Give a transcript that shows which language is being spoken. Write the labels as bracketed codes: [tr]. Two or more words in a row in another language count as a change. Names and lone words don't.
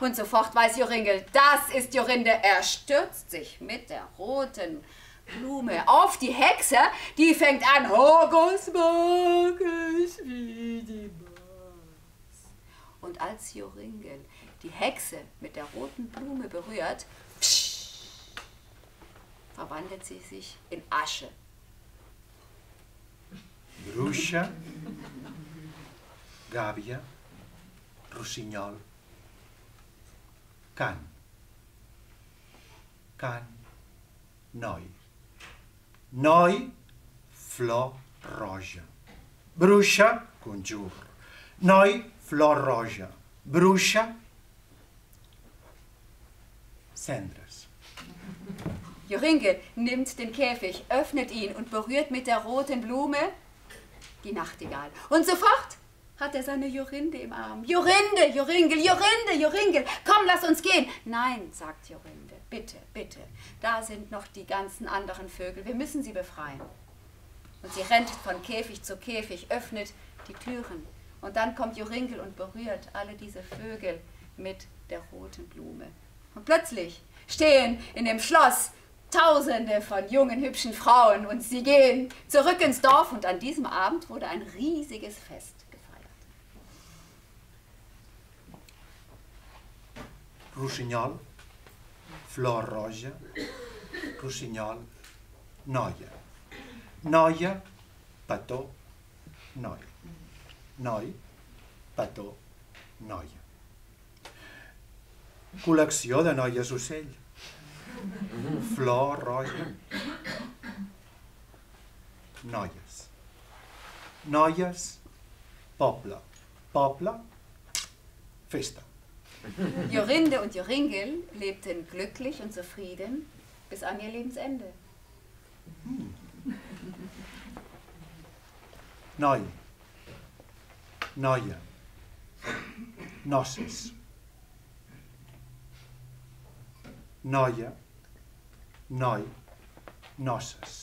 [de] Und sofort weiß Joringel, das ist Jorinde. Er stürzt sich mit der roten Blume auf die Hexe, die fängt an, Hogus Mogus wie die Maus. Und als Joringel die Hexe mit der roten Blume berührt, verwandelt sie sich in Asche. [ca] Bruixa, gàbia, rossinyol, can. Can, noi. Noi, flor roja. Bruixa, conjur. Noi, flor roja. Bruixa, cendres. [de] Joringel nimmt den Käfig, öffnet ihn und berührt mit der roten Blume die Nachtigall. Und sofort hat er seine Jorinde im Arm. Jorinde, Joringel, Jorinde, Joringel, komm, lass uns gehen. Nein, sagt Jorinde, bitte, bitte, da sind noch die ganzen anderen Vögel, wir müssen sie befreien. Und sie rennt von Käfig zu Käfig, öffnet die Türen. Und dann kommt Joringel und berührt alle diese Vögel mit der roten Blume. Und plötzlich stehen in dem Schloss Tausende von jungen, hübschen Frauen und sie gehen zurück ins Dorf und an diesem Abend wurde ein riesiges Fest gefeiert. [ca] Rossinyol, flor roja, rossinyol, noia. Noia, petó, noi. Noi, petó, noia. Col·lecció de noies ocell. Flor roja. Noies. Noies, poble. Poble, festa. [de] Jorinde und Joringel lebten glücklich und zufrieden bis an ihr Lebensende. [ca] Noi. Noia. Noces. Noia, noi, noces.